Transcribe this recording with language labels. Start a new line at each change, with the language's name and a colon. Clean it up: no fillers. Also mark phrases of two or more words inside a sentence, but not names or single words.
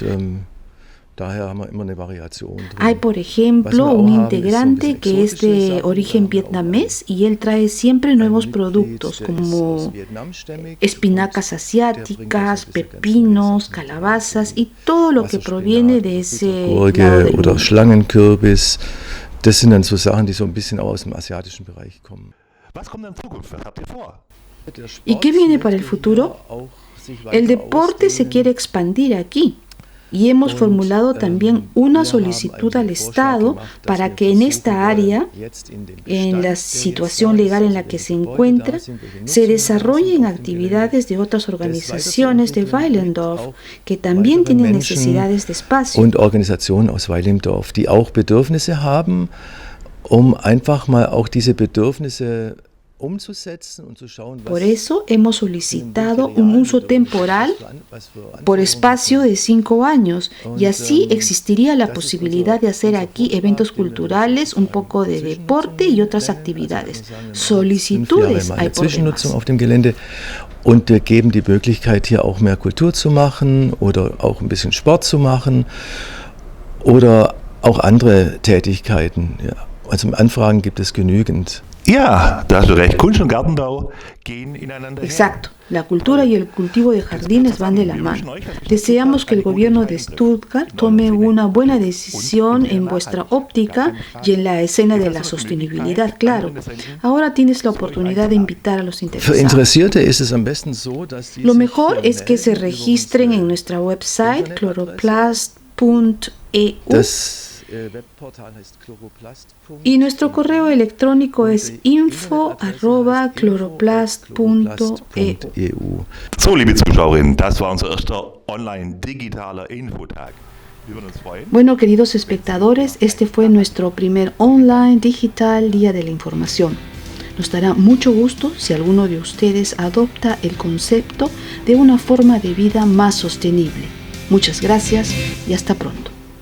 Spanish: Hay, por ejemplo, un integrante que es de origen vietnamés y él trae siempre nuevos productos como espinacas asiáticas, pepinos, calabazas y todo lo que proviene de ese lado del mundo.
German: Schlangenkürbis, das sind dann so Sachen, die so ein bisschen aus dem asiatischen Bereich kommen. Was kommt in Zukunft? Was habt ihr vor?
Spanish: ¿Y qué viene para el futuro? El deporte se quiere expandir aquí. Y hemos formulado también una solicitud al Estado para que en esta área, en la situación legal en la que se encuentra, se desarrollen actividades de otras organizaciones de Weilendorf que también tienen necesidades de espacio.
German: Und Organisationen aus Weilendorf, die auch Bedürfnisse haben, einfach mal auch diese Bedürfnisse.
Spanish: Por eso hemos solicitado un uso temporal por espacio de 5 años y así existiría la posibilidad de hacer aquí eventos culturales, un poco de deporte y otras actividades. Solicitudes hay por demás.
German: Und wir geben die Möglichkeit, hier auch mehr Kultur zu machen oder auch ein bisschen Sport zu machen oder auch andere Tätigkeiten. Ja. Also Anfragen gibt es genügend. Ja, da hast du recht. Kunst und Gartenbau gehen ineinander her.
Spanish: Exacto. La cultura y el cultivo de jardines van de la mano. Deseamos que el gobierno de Stuttgart tome una buena decisión en vuestra óptica y en la escena de la sostenibilidad, claro. Ahora tienes la oportunidad de invitar a los interesados. Lo mejor es que se registren en nuestra website chloroplast.eu. Y nuestro correo electrónico es info@chloroplast.eu.
German: So, liebe Zuschauerinnen, das war unser erster online-digitaler Infotag.
Spanish: Bueno, queridos espectadores, este fue nuestro primer
English: online digital
Spanish: Día de la Información. Nos dará mucho gusto si alguno de ustedes adopta el concepto de una forma de vida más sostenible. Muchas gracias y hasta pronto.